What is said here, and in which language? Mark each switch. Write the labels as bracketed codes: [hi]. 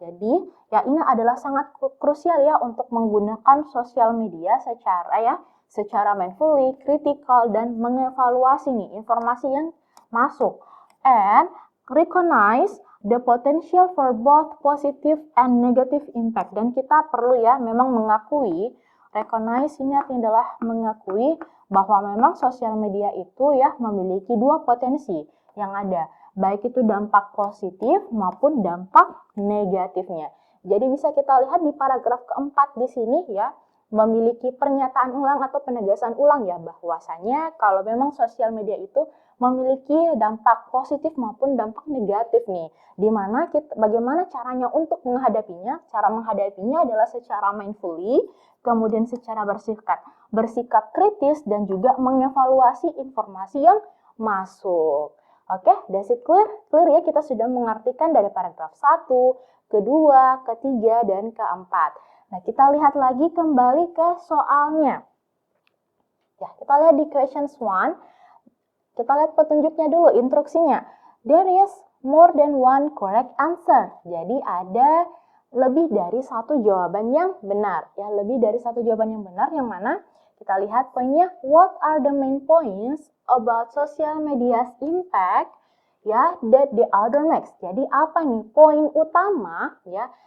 [id] Jadi, ya ini adalah sangat krusial ya untuk menggunakan sosial media secara mindfully, critical, dan mengevaluasi nih informasi yang masuk. [en] And recognize the potential for both positive and negative impact. [id] Dan kita perlu ya memang mengakui, recognize ini artinya adalah mengakui bahwa memang sosial media itu ya memiliki dua potensi yang ada, baik itu dampak positif maupun dampak negatifnya. Jadi bisa kita lihat di paragraf keempat di sini ya, memiliki pernyataan ulang atau penegasan ulang ya, bahwasanya kalau memang sosial media itu memiliki dampak positif maupun dampak negatif nih. Dimana bagaimana caranya untuk menghadapinya? Cara menghadapinya adalah secara mindfully, kemudian secara bersikap kritis, dan juga mengevaluasi informasi yang masuk. Oke, [en] that's it clear? [id] Clear ya, kita sudah mengartikan dari paragraf 1, kedua, ketiga, dan keempat. Nah, kita lihat lagi kembali ke soalnya. Ya, kita lihat di questions 1. Kita lihat petunjuknya dulu, instruksinya. [en] There is more than one correct answer. [id] Jadi ada lebih dari satu jawaban yang benar. Ya, lebih dari satu jawaban yang benar, yang mana kita lihat poinnya, [en] what are the main points about social media's impact ya that the other makes. [id] Jadi apa nih poin utama ya?